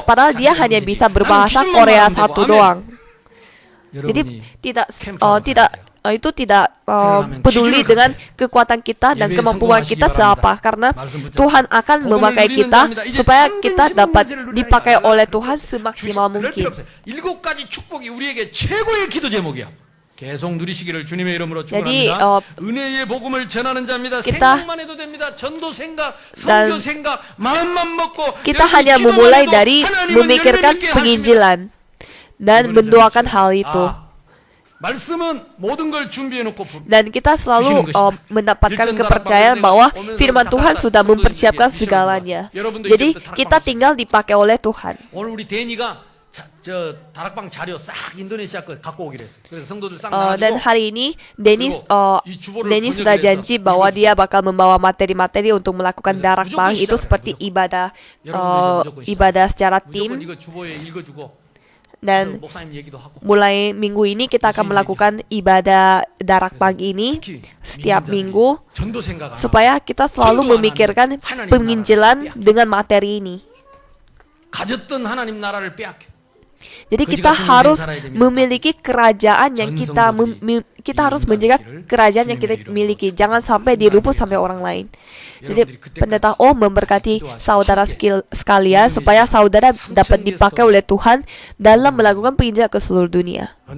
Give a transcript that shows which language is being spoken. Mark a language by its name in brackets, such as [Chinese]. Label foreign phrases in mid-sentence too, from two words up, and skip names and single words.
[Indonesian] Padahal dia hanya bisa berbahasa Korea satu doang. Jadi tidak peduli dengan kekuatan kita dan kemampuan kita seapa, karena Tuhan akan memakai kita supaya kita dapat dipakai oleh Tuhan semaksimal mungkin. [Korean] 계속 누리시기를 주님의 이름으로 [Indonesian] Jadi [Korean] 축원합니다. 은혜의 복음을 전하는 자입니다. 생각만 해도 됩니다. 전도 생각, 선교 생각, 마음만 먹고 [Indonesian] kita hanya memulai dari memikirkan penginjilan dan mendoakan hal itu. [Korean] 말씀은 모든 걸 준비해 놓고 [Indonesian] Dan kita selalu mendapatkan kepercayaan bahwa firman Tuhan sudah mempersiapkan segalanya. Jadi kita tinggal dipakai oleh Tuhan. [Korean] 오늘 우리 데니가 저 다락방 자료 싹 인도네시아 거 갖고 오기로 했어요. 그래서 성도들 싹 [Indonesian] dan hari ini Dennis sudah janji bahwa dia bakal membawa materi-materi untuk melakukan darakbang itu seperti ibadah secara tim. Dan mulai minggu ini kita akan melakukan ibadah darakbang ini setiap minggu supaya kita selalu memikirkan penginjilan dengan materi ini. [Korean] 가졌던 하나님 나라를 빼앗겨. [Indonesian] Jadi kita harus memiliki kerajaan yang kita harus menjaga kerajaan yang kita miliki. Jangan sampai direbut sampai orang lain. Jadi pendeta memberkati saudara sekalian supaya saudara dapat dipakai oleh Tuhan dalam melakukan penginjilan ke seluruh dunia.